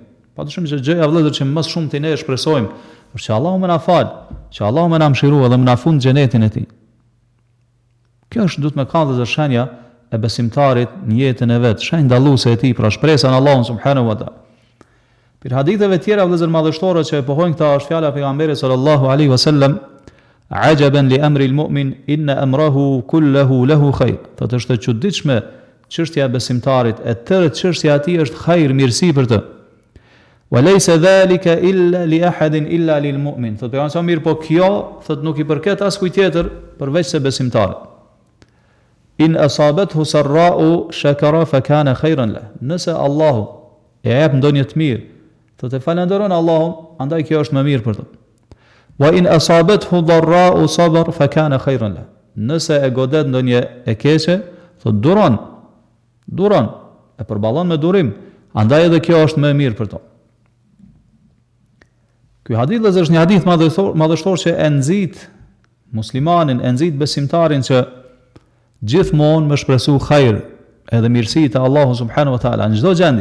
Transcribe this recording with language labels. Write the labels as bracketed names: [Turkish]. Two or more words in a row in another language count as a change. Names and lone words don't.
[Albanian] Patyshim që gjëja vëllezër që më shumë ti ne e shpresojmë, është që Allahu më na fal, që Allahu më na mëshiroj dhe më na fund xhenetin e tij. Kjo është duhet me kanë vëllezër shenja e besimtarit në jetën e vet, shenjë dalluese e tij, pra shpresa në Allahun [Arabic] سبحانه وتعالى. [Albanian] Për haditheve tjera vëllezër madhështore që e pohojnë këta është fjala e pejgamberit [Arabic] صلى الله عليه وسلم, عجبا لأمر المؤمن إن أمره كله له خير. [Albanian] Të është e çuditshme çështja e besimtarit, e tërë çështja e tij është khair, mirësi për të. [Arabic] وليس ذلك إلا لأحد إلا للمؤمن. [Albanian] Thotë pejgamberi mirë, po kjo thotë nuk i përket askujt tjetër përveç se besimtarit. [Arabic] إن أصابته سراء شكر فكان خيرا له. [Albanian] Nëse Allahu e jep ndonjë të mirë, thotë falenderon Allahun, andaj kjo është më mirë për të. [Arabic] وإن أصابته ضراء صبر فكان خيرا له. [Albanian] nëse e godet ndonjë e keqe, thot duron, e përballon me durim, andaj edhe kjo është më e mirë për to. Ky hadith është një hadith madhështor që e nxit muslimanin, e nxit besimtarin që gjithmonë më shpresu hajër edhe mirësi të Allahu [Arabic] سبحانه وتعالى [Albanian] në çdo gjendje.